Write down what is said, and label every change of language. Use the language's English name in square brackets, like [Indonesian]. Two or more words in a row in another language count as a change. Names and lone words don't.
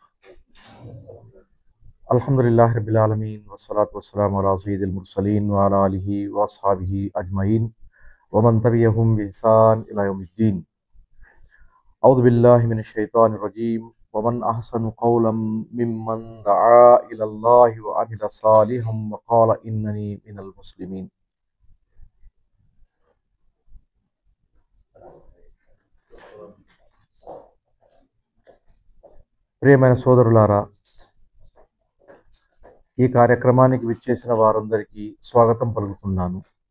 [Arabic] الحمد لله رب العالمين والصلاة والسلام على سيد المرسلين وعلى آله وأصحابه أجمعين ومن تبعهم بإحسان إلى يوم الدين. أعوذ بالله من الشيطان الرجيم ومن أحسن قولا ممن دعا إلى الله وعمل صالحا وقال إنني من المسلمين. [Telugu] ప్రియమైన సోదరులారా, ఈ కార్యక్రమానికి విచ్చేసిన వారందరికీ స్వాగతం పలుకుతున్నాను.